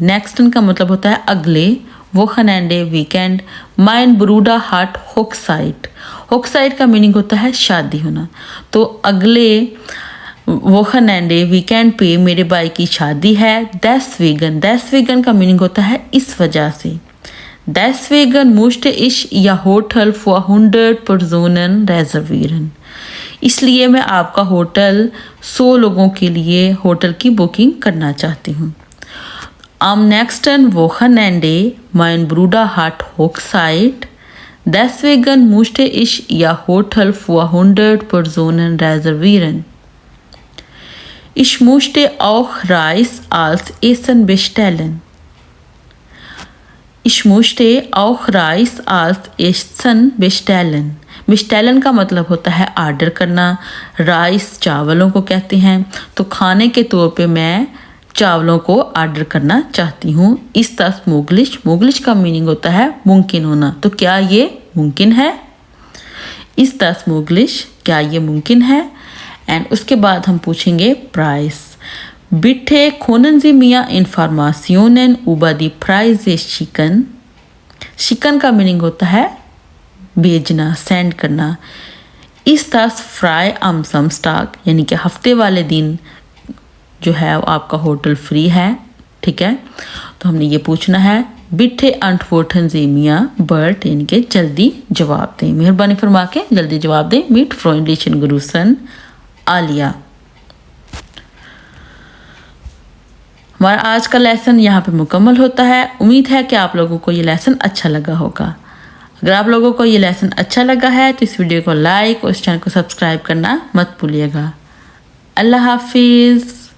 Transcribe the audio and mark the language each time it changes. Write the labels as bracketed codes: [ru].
[hi] नेक्स्टन का मतलब होता है अगले, वोखनेंडे वीकेंड। [de] माइन ब्रूडा हाट होक्साइट। [hi] होक्साइट का मीनिंग होता है शादी होना। तो अगले वोखनेंडे वीकेंड पे मेरे भाई की शादी है। देस्वेगन का मीनिंग होता है इस वजह से। [de] Deswegen musste ich ihr Hotel für 100 Personen reservieren. [hi] इसलिए मैं आपका होटल 100 लोगों के लिए होटल की बुकिंग करना चाहती हूँ। [de] Am nächsten Wochenende mein Bruder hat Hochzeit. Deswegen musste ich Ihr Hotel für 100 Personen reservieren. Ich musste auch Reis als Essen bestellen. Ich musste auch Reis als Essen bestellen. [hi] bestellen का मतलब होता है order करना, rice चावलों को कहते हैं। तो खाने के तौर पे मैं चावलों को ऑर्डर करना चाहती हूँ। [de] इस तस मोगलिश, [hi] मोगलिश का मीनिंग होता है मुमकिन होना। तो क्या ये मुमकिन है? [de] इस तस मोगलिश, [hi] क्या ये मुमकिन है? एंड उसके बाद हम पूछेंगे price. [de] Bitte können Sie mir Informationen über die Preise schicken? [hi] शिकन का मीनिंग होता है भेजना, सेंड करना। [de] इस तस फ्राई am Samstag [hi] यानी कि हफ्ते वाले दिन जो है आपका होटल फ्री है, ठीक है। तो हमने ये पूछना है [de] बिठे antworten Sie mir bald [hi] यानी कि जल्दी जवाब दें, मेहरबानी फरमा के जल्दी जवाब दें। [de] mit freundlichen Grüßen आलिया। [hi] हमारा आज का लेसन यहाँ पे मुकम्मल होता है। उम्मीद है कि आप लोगों को ये लेसन अच्छा लगा होगा। अगर आप लोगों को ये लेसन अच्छा लगा है तो इस वीडियो को लाइक और इस चैनल को सब्सक्राइब करना मत भूलिएगा। अल्लाह हाफिज़।